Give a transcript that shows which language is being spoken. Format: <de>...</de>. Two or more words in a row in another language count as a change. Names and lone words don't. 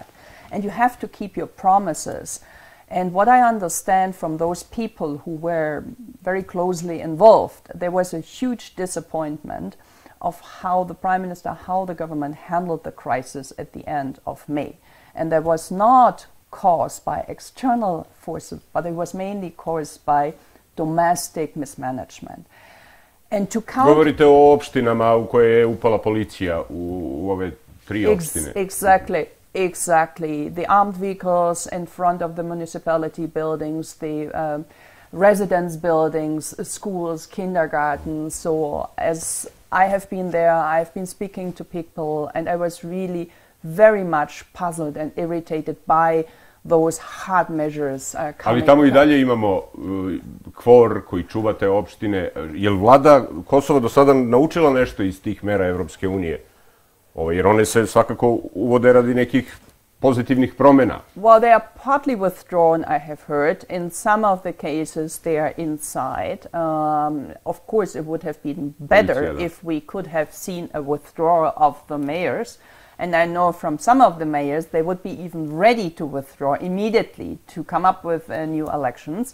<en>And you have to keep your promises. And what I understand from those people who were very closely involved, there was a huge disappointment of how the Prime Minister, how the government handled the crisis at the end of May. And that was not caused by external forces, but it was mainly caused by domestic mismanagement. And to count...</en> <sr>Govorite o opštinama u koje je upala policija u ove tri opštine.</sr> <en>Exactly. The armed vehicles in front of the municipality buildings, the residence buildings, schools, kindergartens. So as I have been there, I've been speaking to people, and I was really very much puzzled and irritated by those hard measures coming.</en> <sr>Ali tamo i dalje imamo KFOR koji čuva te opštine. Je li vlada Kosova do sada naučila nešto iz tih mera Evropske unije? Jer one se svakako uvode radi nekih pozitivnih promjena.</sr> <en>Well, they are partly withdrawn, I have heard. In some of the cases, they are inside. Of course, it would have been better if we could have seen a withdrawal of the mayors. And I know from some of the mayors, they would be even ready to withdraw immediately to come up with new elections.</en>